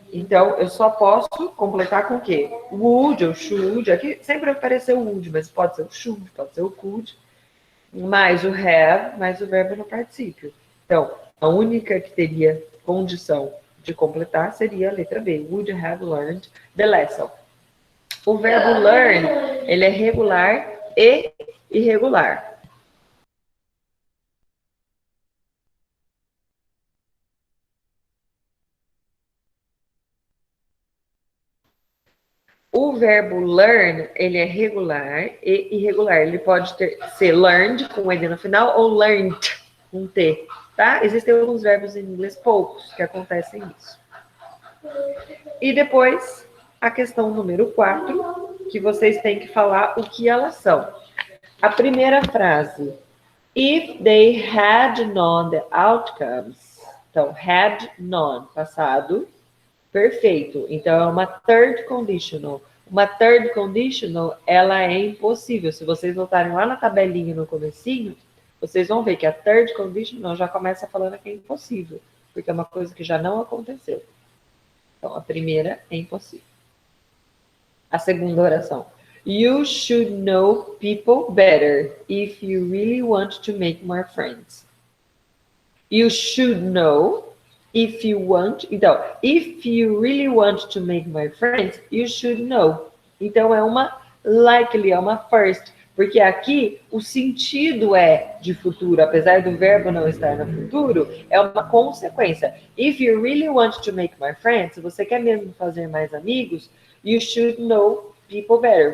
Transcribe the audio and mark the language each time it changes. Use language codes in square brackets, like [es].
[pt] Então, eu só posso completar com o quê? Would ou should. Aqui sempre apareceu would, mas pode ser o should, pode ser o could. Mais o have, mais o verbo no particípio. Então, a única que teria condição de completar seria a letra B. [en] Would have learned the lesson. [pt] O verbo learn, ele é regular e irregular. O verbo learn, ele é regular e irregular. Ele pode ser learned, com N no final, ou learned, com T, tá? Existem alguns verbos em inglês, poucos, que acontecem isso. E depois, a questão número 4, que vocês têm que falar o que elas são. A primeira frase, [en] if they had known the outcomes. [pt] Então, had known, passado, perfeito. Então, é uma third conditional. Uma third conditional, ela é impossível. Se vocês voltarem lá na tabelinha no comecinho, vocês vão ver que a third conditional já começa falando que é impossível, porque é uma coisa que já não aconteceu. Então, a primeira é impossível. A segunda oração. [en] You should know people better if you really want to make more friends. You should know if you want. Então, if you really want to make more friends, you should know. [pt] Então, é uma likely, é uma first. Porque aqui o sentido é de futuro, apesar do verbo não estar no futuro, é uma consequência. [en] If you really want to make more friends, [pt] se você quer mesmo fazer mais amigos, [en] you should know people better.